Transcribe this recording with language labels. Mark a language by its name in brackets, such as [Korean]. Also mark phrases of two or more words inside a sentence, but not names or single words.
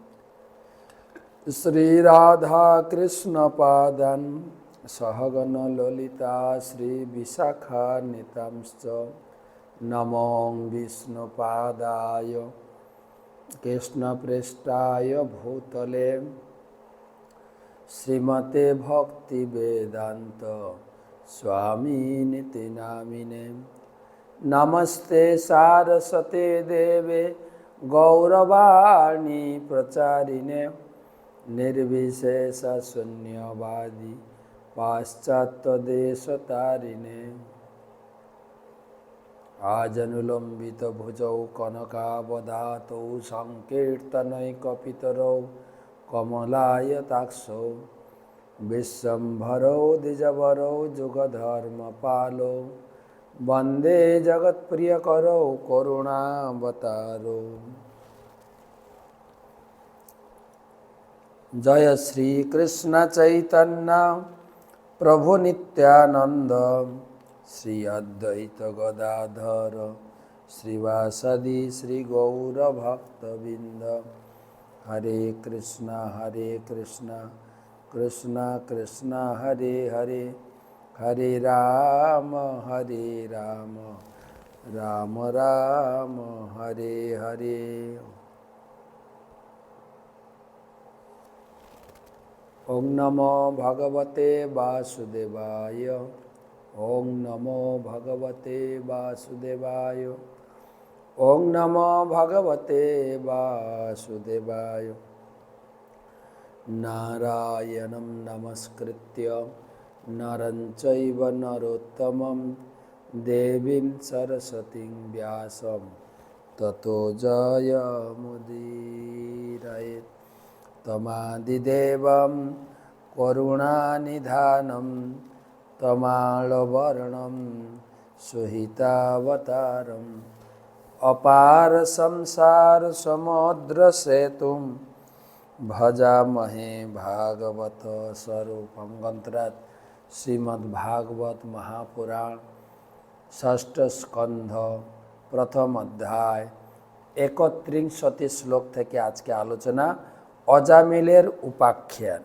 [Sanskrit] শ্রীরাধাকৃষ্ণপাদাन् সহগণ ললিতা শ্রীবিশাখান্বিতাংশ্চ নমো বিষ্ণুপাদায় কৃষ্ণপৃষ্ঠায় ভূতলে শ্রীমতে ভক্তিবেদান্ত স্বামিনিতি নামিনে। নমস্তে সারস্বতে দেবে গৌরবাণী প্রচারিণে নির্বিশেষ শূন্যবাদী পাশ্চাত্যদেশতারিণে। আজনুলম্বিত ভুজৌ কনকাবদাতৌ সংকীর্তনৈকপিতরৌ কমলায়তাক্ষৌ বিশ্বম্ভরৌ দ্বিজবরৌ যুগধর্মপালৌ বন্দে জগৎপ্রিয়করৌ করুণাবতারৌ। জয় শ্রীকৃষ্ণ চৈতন্য প্রভু নিত্যানন্দ শ্রী অদ্বৈত গদাধর শ্রীবাসদি শ্রী গৌর ভক্তবৃন্দ। হরে কৃষ্ণ কৃষ্ণ কৃষ্ণ হরে হরে, হরে রাম রাম রাম হরে হরে। ওং নমো ভগবতে বাসুদেবায়, ওং নমো ভগবতে বাসুদেবায়, ওং নমো ভগবতে বাসুদেবায়। নারায়ণং নমস্কৃত্য নরং চৈব নরোত্তমং দেবীং সরস্বতীং ব্যাসং ততো জয়মুদীরয়েৎ। তমাদিদেবং করুণানিধানং তমালবর্ণং সুহিতাবতারং অপার সংসার সমুদ্র সেতুং ভজামহে ভাগবত স্বরূপং। [Bangla] গ্রন্থরাজ শ্রীমদ্ভাগবত মহাপুরাণ ষষ্ঠ স্কন্ধ প্রথম অধ্যায় 31 শ্লোক থেকে আজকে আলোচনা অজামিলের উপাখ্যান।